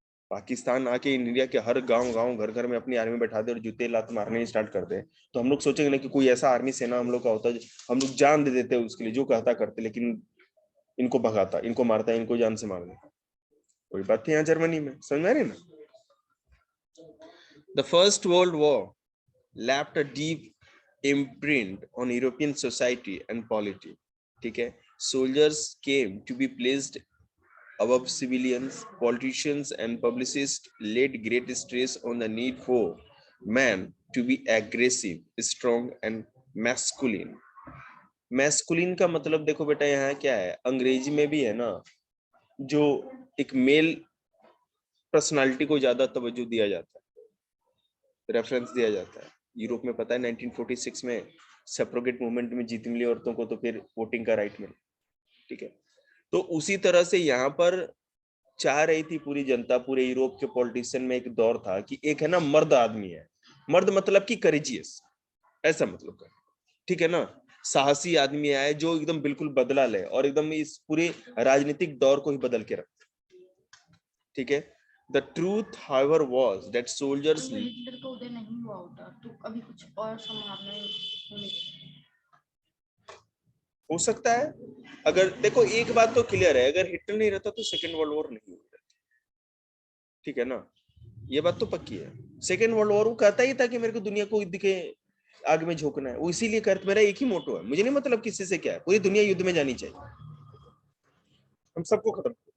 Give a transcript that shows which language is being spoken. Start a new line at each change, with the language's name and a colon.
Hindi: पाकिस्तान आके इंडिया के हर गांव घर घर में अपनी आर्मी बैठा दे और जूते लात मारने स्टार्ट कर दे, तो हम लोग सोचेंगे ना कि कोई ऐसा आर्मी सेना हम लोग का होता है, हम लोग जान दे देते उसके लिए, जो कहता करते, लेकिन इनको भगाता, इनको मारता, इनको जान से मार देता। कोई बात थी यहाँ जर्मनी में, समझ में आ रही ना।
English: the first world war left a deep imprint on European society and polity,
Hindi: ठीक है।
English: Soldiers came to be placed above civilians, politicians and publicists laid great stress on the need for man to be aggressive, strong and masculine.
Hindi: Masculine का मतलब देखो बेटा यहाँ क्या है, अंग्रेजी में भी है ना, जो एक मेल पर्सनालिटी को ज्यादा तवज्जो दिया जाता है, रेफरेंस दिया जाता है। यूरोप में पता है 1946 में सेपरोगेट मूवमेंट में जीत मिली औरतों को, तो फिर वोटिंग का राइट मिला, ठीक है। तो उसी तरह से यहाँ पर चाह रही थी पूरी जनता, पूरे यूरोप के पॉलिटिशियन में एक दौर था कि एक है ना मर्द आदमी है, मर्द मतलब कि करेजियस, ऐसा मतलब कर, ठीक है ना, साहसी आदमी आए जो एकदम बिल्कुल बदला ले और एकदम इस पूरे राजनीतिक दौर को ही बदल के रखे, ठीक है।
English: The truth, however, was that soldiers
Hindi: Hitler का उदय नहीं हुआ होता तो अभी कुछ और संभावनाएं होने हो सकता है। अगर देखो एक बात तो क्लियर है, अगर हिटलर नहीं रहता तो सेकेंड वर्ल्ड वॉर नहीं होता, ठीक है ना, ये बात तो पक्की है। सेकेंड वर्ल्ड वॉर वो कहता ही था कि मेरे को दुनिया को दिखे आग में झोंकना है, वो इसीलिए करता, मेरा एक ही मोटो है, मुझे नहीं मतलब किसी से क्या है, पूरी दुनिया युद्ध में जानी चाहिए, हम सबको खत्म।